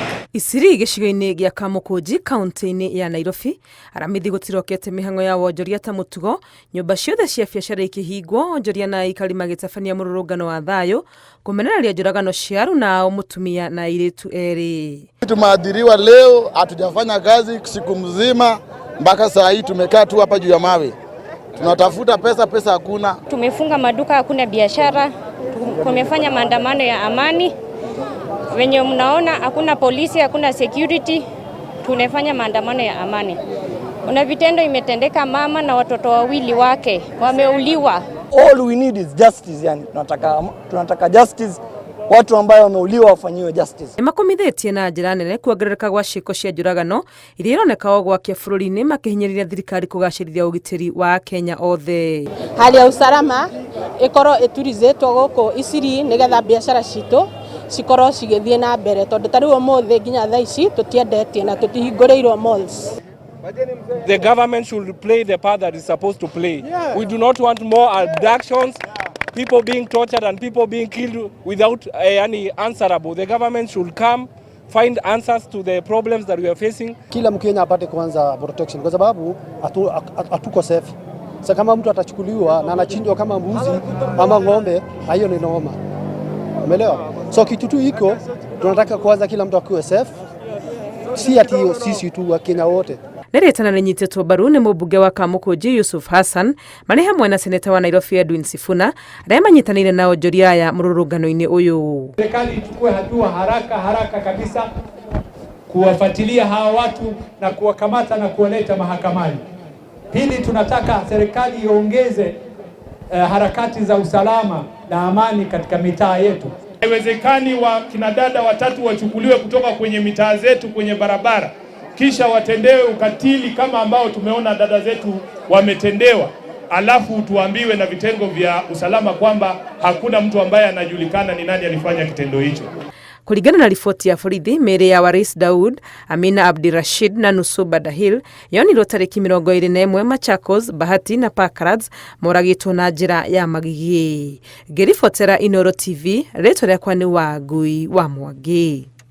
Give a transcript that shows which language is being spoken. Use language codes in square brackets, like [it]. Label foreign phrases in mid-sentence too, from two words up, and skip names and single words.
[ki] Eastleigh gĩcigo-inĩ gĩa Kamũkũnji kaunti-inĩ ya Nairobi, aramithi gũtirokete mĩhang'o ya wonjoria ta mũtugo, nyũmba ciothe cia biacara ikĩhingwo, onjoria na aikari magĩtabania mũrũrũngano wa thayũ kũmenereria njũragano cia Runa mũtumia na airĩtu erĩ. [sw] Tumeadhiriwa leo, hatujafanya kazi siku mzima mpaka saa hii tumekaa tu hapa juu ya mawe. Tunatafuta pesa hakuna. Tumefunga maduka, hakuna biashara. Tumefanya maandamano ya amani. Wenye mnaona hakuna polisi, hakuna security. Tunafanya maandamano ya amani. Kuna vitendo imetendeka, mama na watoto wawili wake wameuliwa. [en] All we need is justice, [sw] yani tunataka justice. Watu ambao wameuliwa wafanyiwe justice. [ki] Nĩmakomithetie na njĩra nene kuongerereka gwa ciĩko cia njũragano iria ironeka o gwakia bũrũri-inĩ makĩhinyĩrĩria thirikari kũgacĩrithia ũgitĩri wa Kenya othe. [sw] Hali ya usalama [ki] ikorwo iturizĩtwo gũkũ Eastleigh nĩgetha biacara citũ cikorwo cigĩthiĩ na mbere tondũ tarĩu ũmũthĩ nginya thaa ici tũtiendetie na tũtihingũrĩirwo malls. [en] The government should play the part that is supposed to play. Yeah. We do not want more abductions, people being tortured and people being killed without any answerable. The government should come, find answers to the problems that we are facing. [sw] Kila Mkenya apate kwanza protection kwa sababu hatuko safe. Sasa kama mtu atachukuliwa na anachinjwa kama mbuzi ama ng'ombe, hiyo ni noma. Umeelewa? So kitu tu iko tunataka kwanza kila mtu akiwe safe. Si ati sisi tu wa Kenya wote. [ki] Nĩrĩtana rĩnyitĩtwo mbaru nĩ mũmbunge wa Kamũkũnji Yusuf Hassan marĩ hamwe na seneta wa Nairobi Edwin Sifuna arĩa manyitanĩire na onjoria ya mũrũrũngano-inĩ ũyũ. [sw] Serikali ichukue hatua haraka kabisa kuwafuatilia hawa watu na kuwakamata na kuwaleta mahakamani. Pili, tunataka serikali iongeze harakati za usalama na amani katika mitaa yetu. Haiwezekani kina dada watatu wachukuliwe kutoka kwenye mitaa zetu kwenye barabara kisha watendewe ukatili kama ambao tumeona dada zetu wametendewa, alafu tuambiwe na vitengo vya usalama kwamba hakuna mtu ambaye anajulikana ni nani alifanya kitendo hicho. [ki] Kulingana na ripoti ya borithi, mĩĩrĩ ya Waris Daud, Amina Abdirashid na Nusuba Dahil yonirwo tarĩki 21 Machakos, Bahati na Parklands moragĩtwo na njĩra ya magigi. Ngĩribotera Inooro TV, rĩtwa rĩakwa nĩ Wangui wa Mwangi.